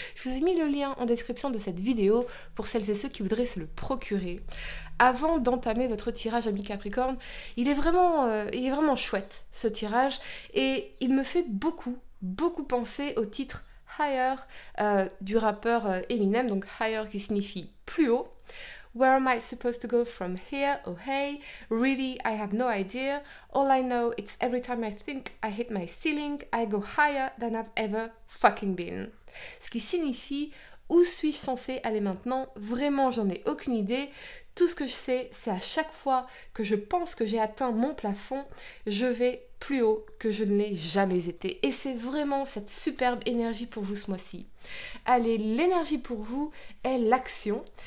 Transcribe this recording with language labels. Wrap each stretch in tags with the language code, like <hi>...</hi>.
<fr>Je vous ai mis le lien en description de cette vidéo pour celles et ceux qui voudraient se le procurer. Avant d'entamer votre tirage ami Capricorne, il est vraiment chouette ce tirage et il me fait beaucoup penser au titre Higher du rappeur Eminem, donc Higher qui signifie plus haut.</fr> <en>Where am I supposed to go from here? Oh hey, really I have no idea. All I know it's every time I think I hit my ceiling, I go higher than I've ever fucking been.</en> <fr>Ce qui signifie où suis-je censé aller maintenant? Vraiment j'en ai aucune idée. Tout ce que je sais, c'est à chaque fois que je pense que j'ai atteint mon plafond, je vais plus haut que je ne l'ai jamais été. Et c'est vraiment cette superbe énergie pour vous ce mois-ci. Allez, l'énergie pour vous est l'action.</fr>